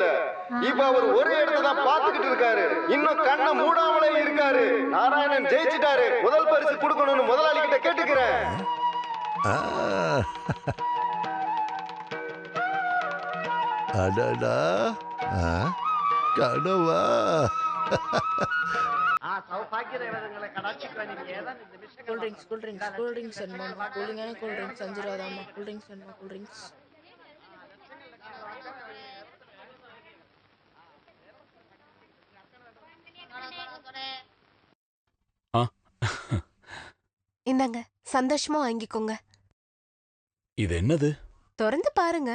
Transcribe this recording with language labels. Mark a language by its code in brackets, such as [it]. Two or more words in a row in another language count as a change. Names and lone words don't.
[ta] இப்ப அவர் ஒரே இடத்துல தான் பாத்துக்கிட்டு இருக்காரு. இன்னும் கண்ணை மூடாமலே இருக்காரு. நாராயணன் ஜெயிச்சிட்டாரு. முதல் பரிசு கொடுக்கணும்னு முதலாளி கிட்ட கேட்டுக்கிறேன். அடடா கனவா [en] cool drinks [te] అన్నమా కూలింగ్ అయినా [en] cool drinks [te] అంజురాదమ్మా [en] cool drinks [te] అన్నమా [en] cool drinks [ta] இந்தாங்க சந்தோஷமா வாங்கிக்கோங்க. இது என்னது? திறந்து பாருங்க.